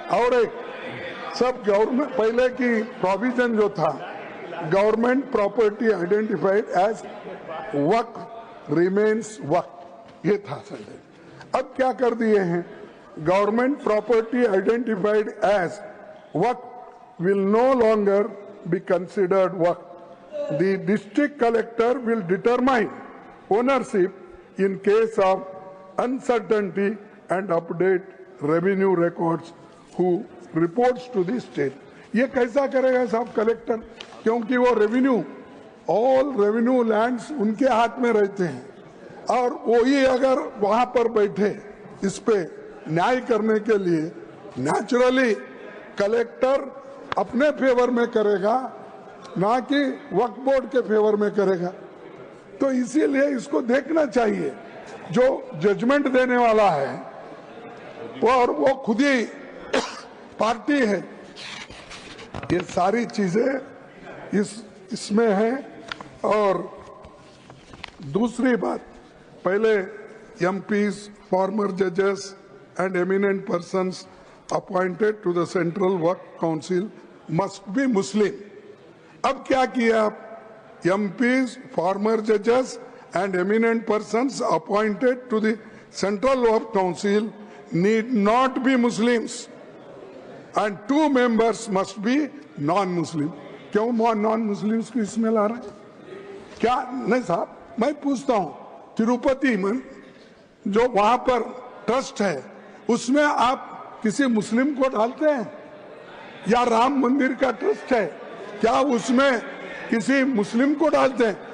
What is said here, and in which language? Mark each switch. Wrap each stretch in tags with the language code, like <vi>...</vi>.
<hi>और एक सब गवर्नमेंट पहले की प्रोविजन जो था,</hi> <en>government property identified as waqf remains waqf,</en> <hi>ये था सर। अब क्या कर दिए हैं,</hi> <en>Government property identified as waqf will no longer be considered waqf. The district collector will determine ownership in case of uncertainty and update revenue records who reports to the state.</en> <hi>ये कैसा करेगा साहब collector, क्योंकि वो revenue, all revenue lands उनके हाथ में रहते हैं, और वही अगर वहां पर बैठे इस पे न्याय करने के लिए, नेचुरली कलेक्टर अपने फेवर में करेगा, ना कि वक्फ बोर्ड के फेवर में करेगा। तो इसीलिए इसको देखना चाहिए, जो जजमेंट देने वाला है और वो खुद ही पार्टी है। ये सारी चीजें इसमें है। और दूसरी बात, पहले</hi> <en>MPs, farmer जजेस and eminent persons appointed to the central Waqf council must be Muslim.</en> <hi>अब क्या किया,</hi> <en>MPs, former judges and eminent persons appointed to the Central Waqf Council need not be Muslims and 2 members must be non-Muslim।</en> <hi>क्यों non-Muslims को इसमें ला रहे हैं? क्या नहीं साहब, मैं पूछता हूं, तिरुपति में जो वहां पर ट्रस्ट है उसमें आप किसी मुस्लिम को डालते हैं? या राम मंदिर का ट्रस्ट है, क्या उसमें किसी मुस्लिम को डालते हैं?</hi>